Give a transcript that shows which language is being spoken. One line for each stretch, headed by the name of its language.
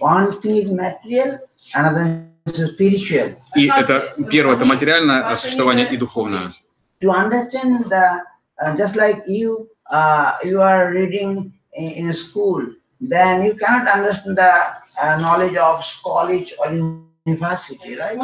English: one thing is material, another is spiritual.
Russian: И это первое, это материальное существование и духовное.
English: To understand the just like you are reading in a school, then you cannot understand the knowledge of college or university, right?